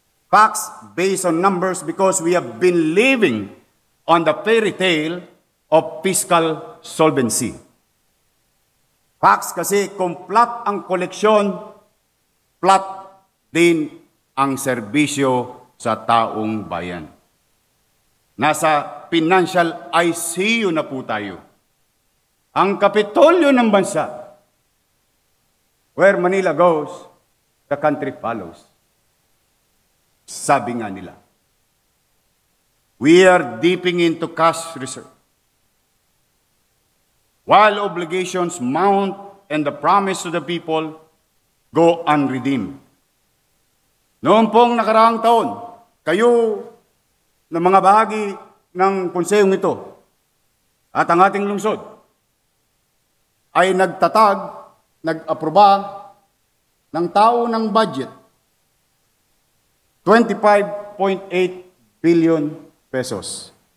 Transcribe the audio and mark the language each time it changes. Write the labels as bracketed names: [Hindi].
[English] Facts based on numbers because we have been living on the fairy tale of fiscal solvency. [Filipino] Facts kasi kung flat ang koleksyon, flat din ang serbisyo sa taong bayan. Nasa financial ICU na po tayo. Ang kapitolyo ng bansa, [English] where Manila goes, the country follows. [Filipino] Sabi nga nila, [English] we are dipping into cash reserve. While obligations mount and the promise to the people go unredeemed. [Filipino] Noong pong nakaraang taon, kayo na mga bahagi ng konsehong ito at ang ating lungsod ay nag-aproba ng tao ng budget 25.8 billion pesos.